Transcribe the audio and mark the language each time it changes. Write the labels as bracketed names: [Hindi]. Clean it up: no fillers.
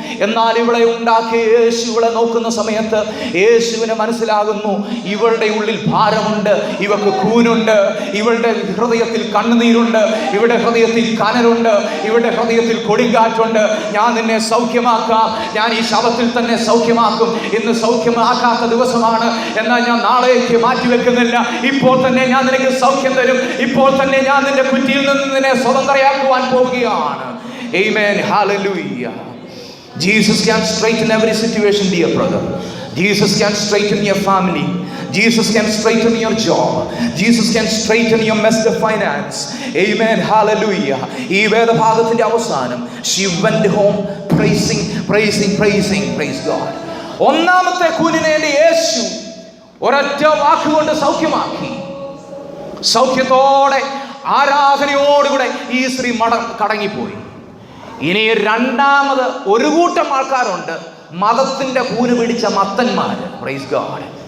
[Malayalam] എന്നാൽ ഇവളെ ഉണ്ടാക്കിയ യേശു ഇവളെ നോക്കുന്ന സമയത്ത് യേശുവിനെ മനസ്സിലാകുന്നു, ഇവളുടെ ഉള്ളിൽ ഭാരമുണ്ട്, ഇവൾക്ക് കൂനുണ്ട്, ഇവളുടെ ഹൃദയത്തിൽ കണ്ണുനീരുണ്ട്, ഇവളുടെ ഹൃദയത്തിൽ കനലുണ്ട്, ഇവളുടെ ഹൃദയത്തിൽ കൊടുങ്കാറ്റുണ്ട്. ഞാൻ നിന്നെ സൗഖ്യമാക്കാം, ഞാൻ ഈ ശവത്തിൽ തന്നെ സൗഖ്യമാക്കും. ഇന്ന് സൗഖ്യമാക്കാത്ത ദിവസമാണ്, എന്നാൽ ഞാൻ നാളേക്ക് മാറ്റിവെക്കുന്നില്ല. ഇപ്പോൾ തന്നെ ഞാൻ നിനക്ക് സൗഖ്യം തരും. ഇപ്പോൾ തന്നെ ഞാൻ നിന്റെ കുറ്റിയിൽ നിന്ന് നിന്നെ സ്വതന്ത്രയാക്കുവാൻ പോവുകയാണ്. [English] Amen, hallelujah. Jesus can straighten every situation, dear brother. Jesus can straighten your family. Jesus can straighten your job. Jesus can straighten your messed up finance. Amen, hallelujah. [Malayalam] ഈ വേദഭാഗത്തിന്റെ അവസാനം [English] she went home praising, praise God. [Malayalam] ഒന്നാമത്തെ കൂനിനെ യേശു ഒരൊറ്റ വാക്കുകൊണ്ട് സൗഖ്യമാക്കി. സൗഖ്യത്തോടെ ആരാധനയോടുകൂടെ ഈ സ്ത്രീ കടങ്ങിപ്പോയി. ഇനി രണ്ടാമത് ഒരു കൂട്ടം ആൾക്കാരുണ്ട്, മതത്തിന്റെ കൂന് പിടിച്ച മത്തന്മാര്. [English] Praise God.